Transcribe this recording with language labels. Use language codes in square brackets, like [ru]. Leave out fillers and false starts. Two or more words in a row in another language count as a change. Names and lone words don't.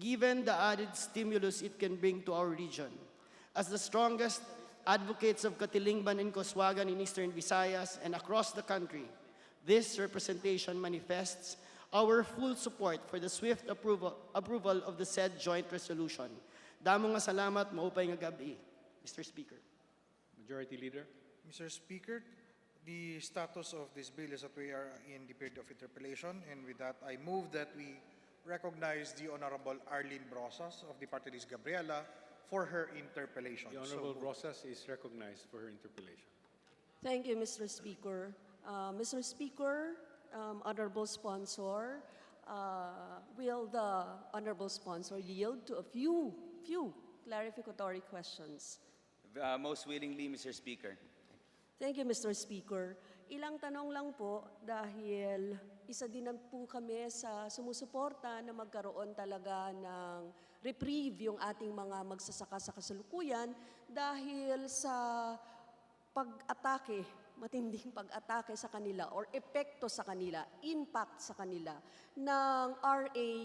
[en] given the added stimulus it can bring to our region. As the strongest advocates of Katilingban and Koswagan in Eastern Visayas and across the country, this representation manifests our full support for the swift approval of the said joint resolution. [war] Damo nga salamat, maupay nga gabi, [en] Mr. Speaker. Majority Leader. Mr. Speaker, the status of this bill is that we are in the period of interpellation, and with that, I move that we recognize the Honorable Arlene Brosas of the party list Gabriela for her interpellation. The Honorable Rosas is recognized for her interpellation. Thank you, Mr. Speaker. Mr. Speaker, Honorable Sponsor, will the Honorable Sponsor yield to a few clarificatory questions? Most willingly, Mr. Speaker. Thank you, Mr. Speaker. [tl] Ilang tanong lang po dahil isa din po kami sa sumusuporta na magkaroon talaga ng reprieve yung ating mga magsasaka sa kasalukuyan dahil sa pag-atake, matinding pag-atake sa kanila or epekto sa kanila, impact sa kanila ng RA